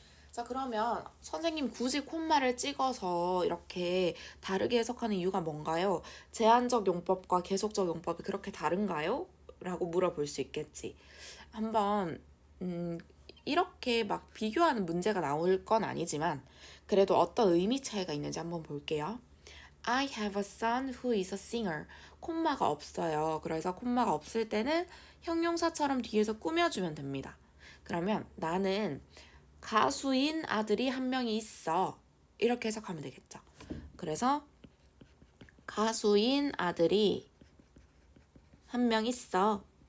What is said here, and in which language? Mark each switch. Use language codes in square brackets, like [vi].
[ko] 자, 그러면 선생님 굳이 콤마를 찍어서 이렇게 다르게 해석하는 이유가 뭔가요? 제한적 용법과 계속적 용법이 그렇게 다른가요? 라고 물어볼 수 있겠지. 한번 이렇게 막 비교하는 문제가 나올 건 아니지만 그래도 어떤 의미 차이가 있는지 한번 볼게요. [en] I have a son who is a singer. [ko] 콤마가 없어요. 그래서 콤마가 없을 때는 형용사처럼 뒤에서 꾸며주면 됩니다. 그러면 나는 가수인 아들이 한 명이 있어. 이렇게 해석하면 되겠죠. 그래서 가수인 아들이 한 명 있어.